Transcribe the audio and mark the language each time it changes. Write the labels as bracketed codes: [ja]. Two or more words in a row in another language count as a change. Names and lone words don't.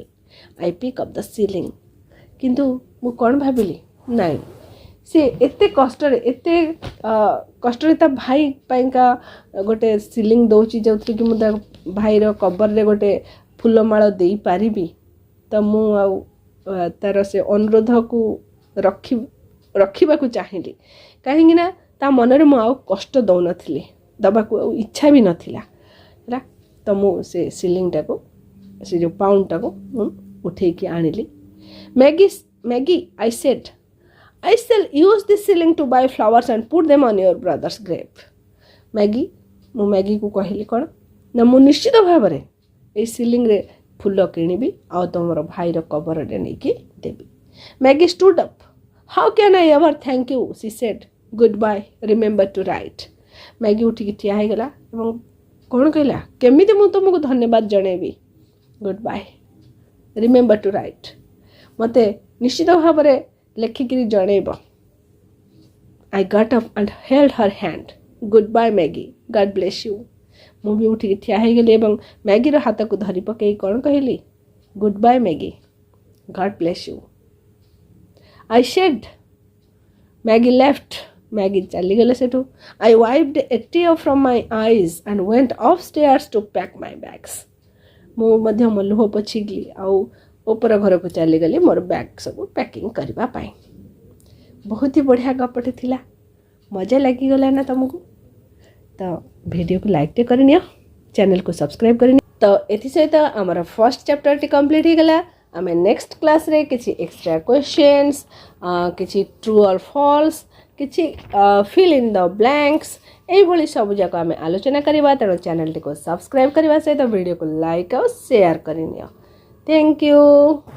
[en] I pick up the shilling. [or] କିନ୍ତୁ ମୁଁ କ'ଣ ଭାବିଲି, ନାଇଁ, ସେ ଏତେ କଷ୍ଟରେ ତା ଭାଇ ପାଇଁକା ଗୋଟେ ସିଲିଂ ଦେଉଛି, ଯେଉଁଥିରେ କି ମୁଁ ତା ଭାଇର କବରରେ ଗୋଟେ ଫୁଲମାଳ ଦେଇପାରିବି. ତ ମୁଁ ଆଉ ତାର ସେ ଅନୁରୋଧକୁ ରଖିବାକୁ ଚାହିଁଲି, କାହିଁକିନା ତା ମନରେ ମୁଁ ଆଉ କଷ୍ଟ ଦେଉନଥିଲି, ଦେବାକୁ ଆଉ ଇଚ୍ଛା ବି ନଥିଲା ହେଲା. ତ ମୁଁ ସେ ସିଲିଂଟାକୁ, ସେ ଯେଉଁ ପାଉଣ୍ଡଟାକୁ ମୁଁ ଉଠେଇକି ଆଣିଲି. [en] Maggie, I said, I shall use this shilling to buy flowers and put them on your brother's grave. [or] ମୁଁ ମ୍ୟାଗିକୁ କହିଲି କ'ଣ ନା, ମୁଁ ନିଶ୍ଚିତ ଭାବରେ ଏଇ ସିଲିଂରେ ଫୁଲ କିଣିବି ଆଉ ତୁମର ଭାଇର କବରରେ ନେଇକି ଦେବି. [en] Maggie stood up. How can I ever thank you? She said. Goodbye. Remember to write. [or] ମ୍ୟାଗି ଉଠିକି ଠିଆ ହେଇଗଲା ଏବଂ କ'ଣ କହିଲା, କେମିତି ମୁଁ ତୁମକୁ ଧନ୍ୟବାଦ ଜଣାଇବି? [en] Goodbye. Remember to write. [or] ମୋତେ ନିଶ୍ଚିତ ଭାବରେ ଲେଖିକିରି ଜଣାଇବ. [en] I got up and held her hand. Goodbye, Maggie. God bless you. [or] ମୁଁ ବି ଉଠିକି ଠିଆ ହେଇଗଲି ଏବଂ ମ୍ୟାଗିର ହାତକୁ ଧରି ପକାଇ କ'ଣ କହିଲି, [en] Goodbye, Maggie. God bless you. I said. Maggie left. [or] ମ୍ୟାଗି ଚାଲିଗଲେ ସେଠୁ. [en] I wiped a tear from my eyes and went upstairs to pack my bags. [or] ମୁଁ ମଧ୍ୟ ମୋ ଲୁହ ପୋଛିଲି ଆଉ ଉପର ଘରକୁ ଚାଲିଗଲି ମୋର ବ୍ୟାଗ୍ ସବୁ ପ୍ୟାକିଂ କରିବା ପାଇଁ. ବହୁତ ହି ବଢ଼ିଆ ଗପଟେ ଥିଲା. ମଜା ଲାଗିଗଲା ନା ତୁମକୁ? ତ ଭିଡ଼ିଓକୁ ଲାଇକ୍ଟେ କରିନିଅ, ଚ୍ୟାନେଲକୁ ସବସ୍କ୍ରାଇବ୍ କରିନିଅ. ତ ଏଥିସହିତ ଆମର [en] first chapterଟି complete [or] ହେଇଗଲା. ଆମେ [en] next classରେ [or] କିଛି [en] extra questions, [or] କିଛି [en] true or false, [or] କିଛି [en] fill in the blanks, [or] ଏଇଭଳି ସବୁଯାକ ଆମେ ଆଲୋଚନା କରିବା. ତେଣୁ ଚ୍ୟାନେଲଟିକୁ ସବସ୍କ୍ରାଇବ୍ କରିବା ସହିତ ଭିଡ଼ିଓକୁ ଲାଇକ୍ ଆଉ ସେୟାର କରିନିଅ. [en] Thank you.